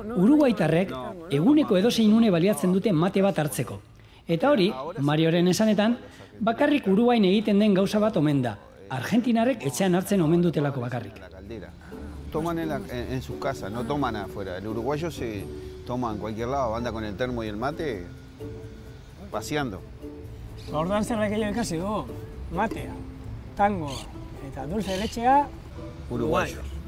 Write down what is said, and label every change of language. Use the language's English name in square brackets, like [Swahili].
[Basque] Uruguaitarrek eguneko edozein une baliatzen dute mate bat hartzeko. Eta hori, Marioren esanetan, bakarrik Uruguain egiten den gauza bat omen da. Argentinarrek etxean hartzen omen dutelako bakarrik. [Spanish] Toman en sus casas, no toman afuera. El uruguayo se toma en cualquier lado, anda con el termo y el mate paseando. [Basque] Orduan zerrak egin ikasi du, matea, tango eta dulce de lechea [Spanish] uruguayo.